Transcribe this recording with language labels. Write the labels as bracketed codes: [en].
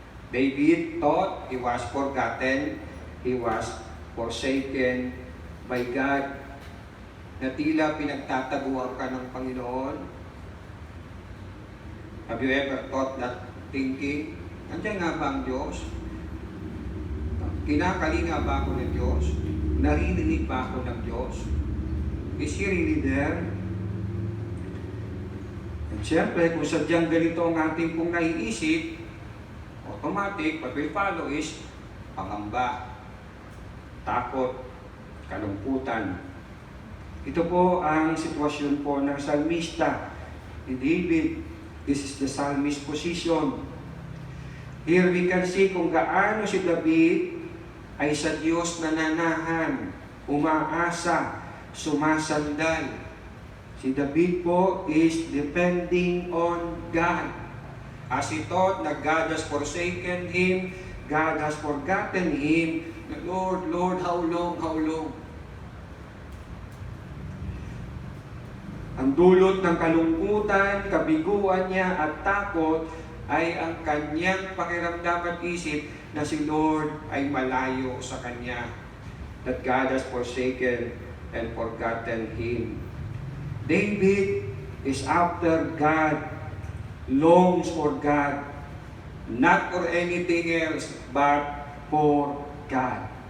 [en] David thought he was forgotten, he was forsaken by God, [tl] na tila pinagtataguan ka ng Panginoon. [en] Have you ever thought that thinking? [tl] Nandiyan nga ba ang Diyos? Kinakalinga ba ako ng Diyos? Naririnig ba ako ng Diyos? [en] Is He really there? [tl] At siyempre, kung sadyang ganito ang ating pong naiisip, automatic, [en] what will follow is [tl] pangamba, takot, kalungkutan. Ito po ang sitwasyon po ng salmista ni David. [en] This is the psalmist position. Here we can see [tl] kung gaano si David ay sa Diyos nananahan, umaasa, sumasandal. [en] Si David po is depending on God. As he thought that God has forsaken him, God has forgotten him, Lord, Lord, how long, how long? [tl] Ang dulot ng kalungkutan, kabiguan niya at takot ay ang kanyang pakiramdam at isip na si Lord ay malayo sa kanya. [en] That God has forsaken and forgotten him. David is after God, longs for God, not for anything else but for God.